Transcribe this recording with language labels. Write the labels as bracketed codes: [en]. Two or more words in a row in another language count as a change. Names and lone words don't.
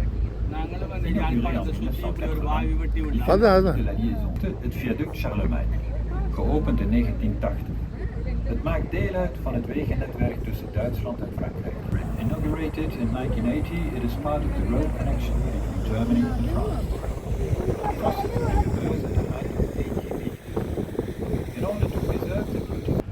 [fr] Inauguré en 1980, il fait de la liaison [nl] het viaduc Charlemagne, geopend in 1980. Het maakt deel uit van het wegennetwerk tussen Duitsland en Frankrijk. [en] Inaugurated in 1980, it is part of the road connection between Germany and France. It was built at a height of 80 meters. In order to preserve the beauty